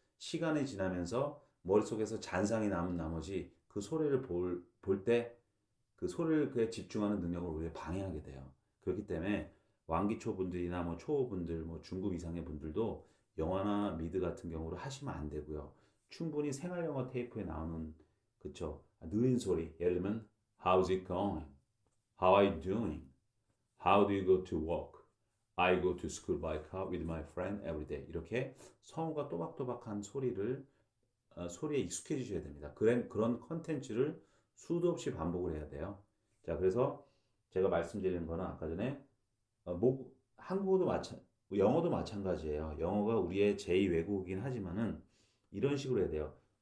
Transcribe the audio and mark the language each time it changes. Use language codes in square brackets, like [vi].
[ko] 시간이 지나면서 머릿속에서 잔상이 남은 나머지 그 소리를 볼 때 그 소리에 집중하는 능력을 오히려 방해하게 돼요. 그렇기 때문에 완기초 분들이나 뭐 초보분들, 뭐 중급 이상의 분들도 영화나 미드 같은 경우로 하시면 안 되고요. 충분히 생활 영어 테이프에 나오는 그쵸 느린 소리 예를 들면 [en] How's it going? How are you doing? How do you go to work? I go to school by car with my friend every day. [ko] 이렇게 성우가 또박또박한 소리에 익숙해지셔야 됩니다. 그런 컨텐츠를 수도 없이 반복을 해야 돼요. 자, 그래서 제가 말씀드리는 거는 아까 전에 한국어도 영어도 마찬가지예요. 영어가 우리의 제2 외국어이긴 하지만은 이런 식으로 해야 돼요.